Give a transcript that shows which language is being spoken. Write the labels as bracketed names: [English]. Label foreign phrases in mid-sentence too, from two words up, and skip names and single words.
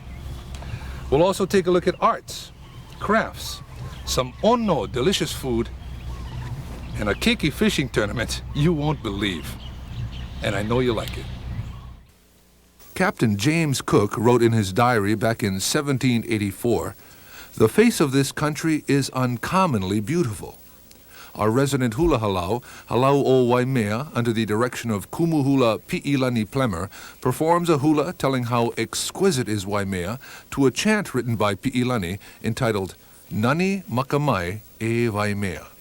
[English] We'll also take a look at arts, crafts, some ono, delicious food, and a keiki fishing tournament you won't believe. And I know you like it. Captain James Cook wrote in his diary back in 1784, "The face of this country is uncommonly beautiful." Our resident [Hawaiian] hula halau, [English] Halau o Waimea, under the direction of Kumuhula Pi'ilani Plemer, performs a hula telling how exquisite is Waimea to a chant written by Pi'ilani entitled Nani Makamai e Waimea.